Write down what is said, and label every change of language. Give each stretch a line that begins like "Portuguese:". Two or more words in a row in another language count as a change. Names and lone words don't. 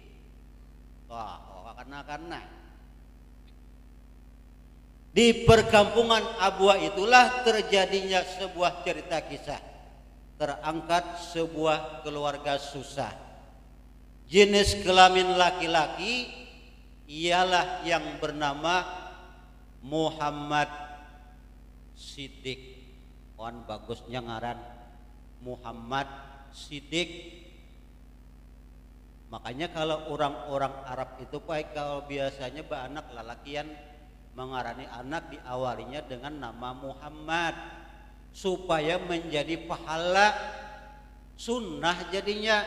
Indonesian: Karena di perkampungan Abwa itulah terjadinya sebuah cerita kisah. Terangkat sebuah keluarga susah. Jenis kelamin laki-laki ialah yang bernama Muhammad Siddiq.
Banjar: Bagusnya ngaran Muhammad Siddiq. Makanya kalau orang-orang Arab itu kalau biasanya anak lalakian mengarani anak diawalinya dengan nama Muhammad supaya menjadi pahala sunnah jadinya.